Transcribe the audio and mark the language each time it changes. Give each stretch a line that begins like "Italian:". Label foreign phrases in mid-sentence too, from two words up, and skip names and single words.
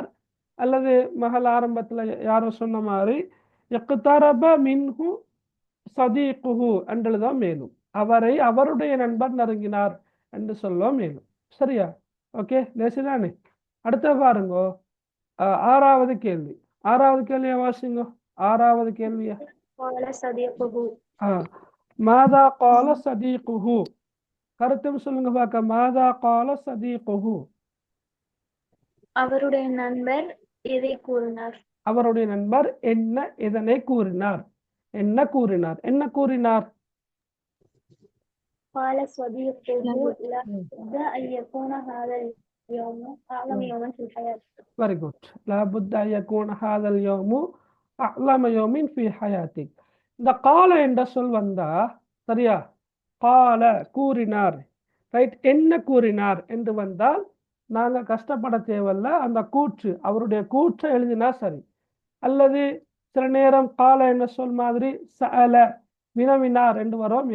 Tamil: அல்லது மகள் ஆரம்பத்துல யாரோ சொன்ன மாதிரி
Arabic: اقترب منه صديقه
Tamil: என்று எழுத மேலும், அவரை அவருடைய நண்பர் நெருங்கினார் என்று சொல்ல மேலும். சரியா? ஓகே, லேசிதானே. அடுத்த பாருங்கோ, ஆறாவது கேள்வி. ஆறாவது கேள்வியை வாசிங்கோ. ஆறாவது கேள்வியா,
Arabic: قال صديقه ماذا قال صديقه.
Tamil: கருத்தும் சொல்லுங்க பார்க்க.
Arabic: ماذا قال صديقه,
Tamil: அவருடைய நண்பர் எதை கூறினார்? அவருடைய நண்பர் என்ன இதனை கூறினார். என்ன கூறினார்? என்ன கூறினார்?
Arabic: قال صديقه لا بد أن يكون هذا اليوم أعظم يوما في الحياة.
English: very good.
Arabic: لابد يكون هذا اليوم أعظم يوم في حياتك.
Tamil: இந்த கால என்ற சொல் வந்தா சரியா, கால கூறினார், ரைட். என்ன கூறினார் என்று வந்தால் நாங்க கஷ்டப்பட தேவையில்ல. அந்த கூற்று, அவருடைய கூற்றை எழுதினா சரி. அல்லது சில நேரம் கால என்ன சொல் மாதிரி சஅல, வினவினார் என்று வரும்.